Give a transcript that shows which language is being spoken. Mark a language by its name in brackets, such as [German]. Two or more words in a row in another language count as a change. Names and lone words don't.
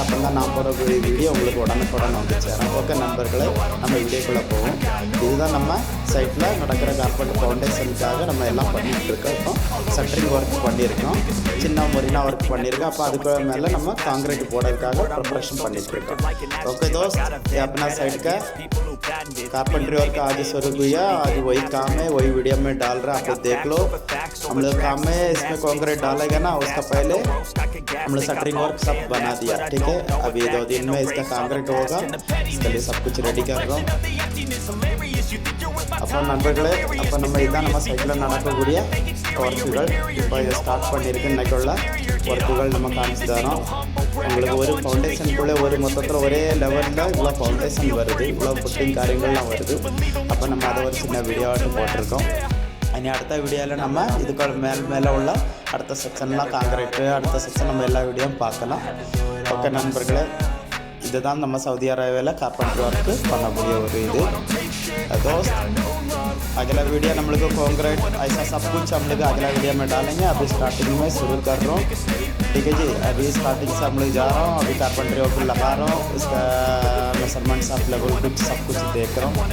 [Tamil] அப்போ தான் நான் போகிற வீடியோ உங்களுக்கு உடனுக்குடன் வந்து சேரும். ஓகே நண்பர்களே, நம்ம வீடியோக்குள்ளே போவோம். இதுதான் நம்ம சைட்டில் நடக்கிற கார்பெண்டர் ஃபவுண்டேஷனுக்காக நம்ம எல்லாம் பண்ணிகிட்டு இருக்கோம். இப்போ [English] shuttering work [Tamil] பண்ணியிருக்கோம், சின்ன முறைனா ஒர்க் பண்ணியிருக்கோம். அப்போ அதுக்கு மேலே நம்ம காங்கிரீட் போடுறதுக்காக ப்ரிப்பரேशन பண்ணிட்டு இருக்கோம். [Hindi] ओके दोस्त, ये अपना साइड का [English] carpentry work [Hindi] आज शुरू हुआ। आज वही काम है, वही वीडियो में डाल रहा है, आप लोग देख लो। हम लोग काम में इसमें कंक्रीट डालेगा ना, उसका पहले हम लोग [English] shuttering work [Hindi] सब बना दिया। ठीक है, अभी 2 दिन में इसका कंक्रीट होगा। इसके लिए सब कुछ रेडी कर रहा हूँ. [Tamil] அப்போ நண்பர்களே, அப்போ நம்ம இதான் நம்ம சைட்டில் நடக்கக்கூடிய ஒர்க்குகள். இப்போ இதை ஸ்டார்ட் பண்ணியிருக்கு. இன்றைக்குள்ள ஒர்க்குகள் நம்ம காமிச்சு தரோம். உங்களுக்கு ஒரு ஃபவுண்டேஷனுக்குள்ளே ஒரு மொத்தத்தில் ஒரே லெவலில் இவ்வளோ ஃபவுண்டேஷன் வருது, இவ்வளோ புட்டிங் காரியங்கள்லாம் வருது. அப்போ நம்ம அதை ஒரு சின்ன வீடியோவாட்டு போட்டிருக்கோம். இனி அடுத்த வீடியோவில் நம்ம இதுக்கு மேலே உள்ள அடுத்த செக்ஷன்லாம் காங்கிரீட்டு, அடுத்த செக்ஷன் நம்ம எல்லா வீடியோவும் பார்க்கலாம். ஓகே நண்பர்களே, இதுதான் நம்ம சவுதி அரேபியாவில் [English] carpentry work [Tamil] பண்ணக்கூடிய ஒரு இது. [Hindi] दोस्त अगला वीडियो हम लोग को कंक्रीट ऐसा सब कुछ हम लोग अगला वीडियो में डालेंगे. अभी स्टार्टिंग में शुरू कर रहा हूँ. ठीक है जी, अभी स्टार्टिंग से हम लोग जा रहा हूँ. अभी [English] carpentry work [Hindi] लगा रहा हूँ. इसका मेजरमेंट सब लेवल कुछ सब कुछ देख रहा हूँ.